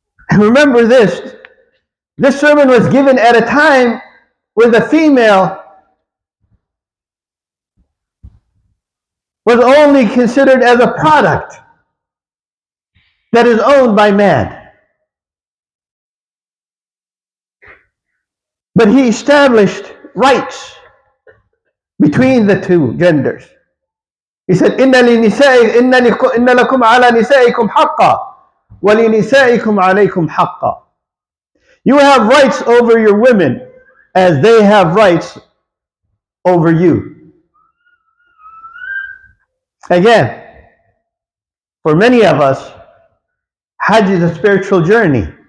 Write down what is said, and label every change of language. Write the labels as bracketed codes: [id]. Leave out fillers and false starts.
[en] And remember this sermon was given at a time where the female was only considered as a product that is owned by man. But he established rights between the two genders. He said, [ar] إِنَّ لَكُمْ عَلَى نِسَائِكُمْ حَقًّا وَلِنِسَائِكُمْ عَلَيْكُمْ حَقًّا. [en] You have rights over your women as they have rights over you. Again, for many of us, Hajj is a spiritual journey.